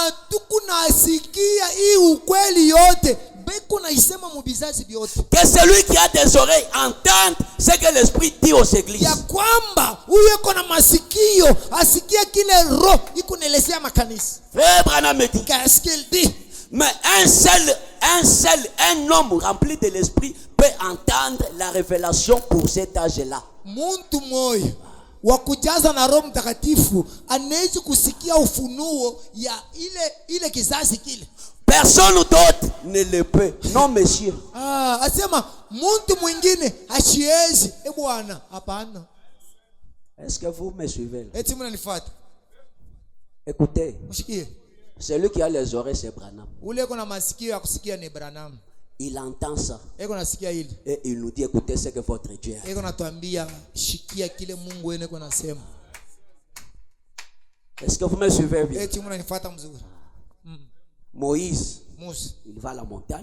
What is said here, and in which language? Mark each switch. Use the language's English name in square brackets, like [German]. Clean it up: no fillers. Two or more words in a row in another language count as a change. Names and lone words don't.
[French] Que celui qui a des oreilles entende ce que l'Esprit dit aux églises. Frère Branham me dit, qu'est-ce qu'il dit? Mais un homme rempli de l'Esprit peut entendre la révélation pour cet âge-là. [Swahili] Wakujaza na Roho Mtakatifu anaweza kusikia ufunuo ya ile kizazi kile. [French] Personne d'autre ne le peut. Non monsieur. [Swahili] Asema mtu mwingine hashiezi. Bwana, hapana. [French] Est-ce que vous me suivez? [Swahili] Eti mnanifuata? [French] Écoutez. [Swahili] Mshikie. [French] Celui qui a les oreilles c'est Branham. [Swahili] Ule kuna masikio ya kusikia ni Branham. [French] Il entend ça. Et il nous dit, écoutez ce que votre Dieu a. Est-ce que vous me suivez bien? Moïse, il va à la montagne.